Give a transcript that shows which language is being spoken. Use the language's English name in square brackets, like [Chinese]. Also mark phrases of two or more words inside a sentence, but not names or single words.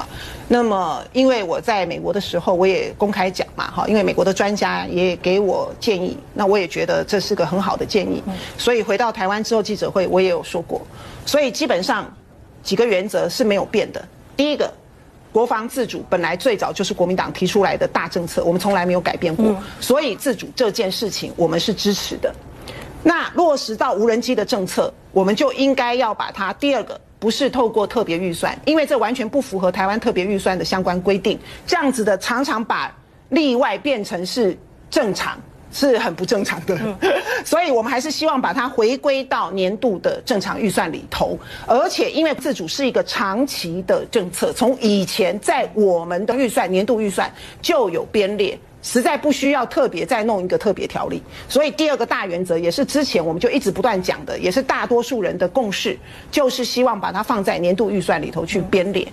[Chinese] 那麼因為我在美國的時候，我也公開講嘛，哈，因為美國的專家也給我建議，那我也覺得這是個很好的建議，所以回到台灣之後記者會我也有說過，所以基本上幾個原則是沒有變的。第一個， 國防自主本來最早就是國民黨提出來的大政策，我們從來沒有改變過，所以自主這件事情我們是支持的。那落實到無人機的政策，我們就應該要把它第二個不是透過特別預算，因為這完全不符合台灣特別預算的相關規定，這樣子的常常把例外變成是正常，是很不正常的，所以我們還是希望把它回歸到年度的正常預算裡頭。而且因為自主是一個長期的政策，從以前在我們的預算年度預算就有編列，實在不需要特別再弄一個特別條例。所以第二個大原則也是之前我們就一直不斷講的，也是大多數人的共識，就是希望把它放在年度預算裡頭去編列。